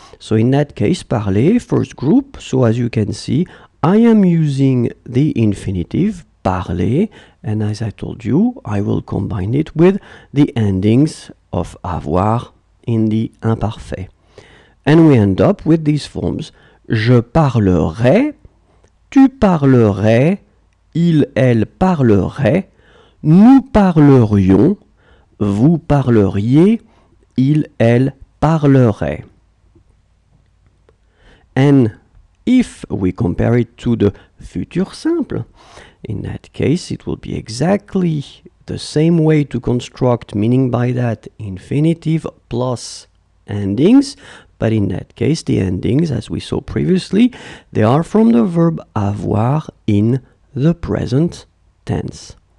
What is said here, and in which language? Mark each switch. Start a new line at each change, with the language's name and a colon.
English: So in that case, parler, first group. So as you can see, I am using the infinitive, parler, and as I told you, I will combine it with the endings of avoir in the imparfait. And we end up with these forms.
French: Je parlerai, tu parlerais, il, elle parlerait, nous parlerions, vous parleriez, il, elle parlerait.
English: And if we compare it to the futur simple, in that case it will be exactly the same way to construct, meaning by that infinitive plus endings, but in that case the endings, as we saw previously, they are from the verb avoir in the present tense.